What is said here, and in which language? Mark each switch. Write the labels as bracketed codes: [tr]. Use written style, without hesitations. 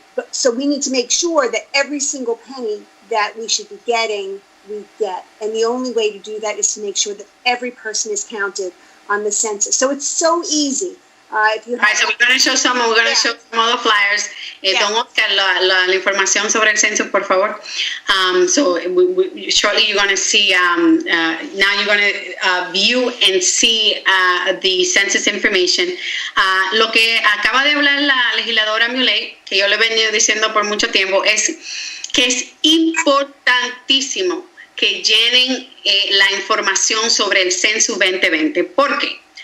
[en] So we need to make sure that every single penny that we should be getting, we get. And the only way to do that is to make sure that every person is counted on the census. So it's so easy. If you so we're going to show some of the flyers. [es] Don Oscar, la información sobre el censo, por favor. [en] So shortly you're going to see, now you're going to view and see the census information. [es] Lo que acaba de hablar la legisladora Mule, que yo le he venido diciendo por mucho tiempo, es que es importantísimo que llenen la información sobre el censo 2020. ¿Por qué?